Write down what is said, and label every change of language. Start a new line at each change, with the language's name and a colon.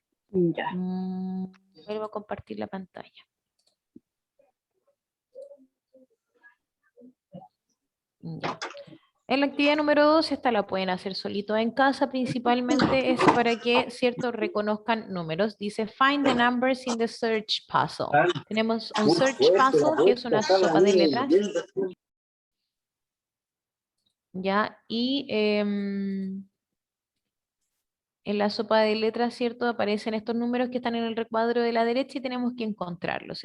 Spanish: Ya. Vuelvo a compartir la pantalla. Ya. En la actividad número 2, esta la pueden hacer solito en casa, principalmente es para que, ¿cierto?, reconozcan números.
English: Dice, find the numbers in the search puzzle.
Spanish: Tenemos un search puzzle, que es una sopa de letras. Ya, y en la sopa de letras, ¿cierto?, aparecen estos números que están en el recuadro de la derecha y tenemos que encontrarlos.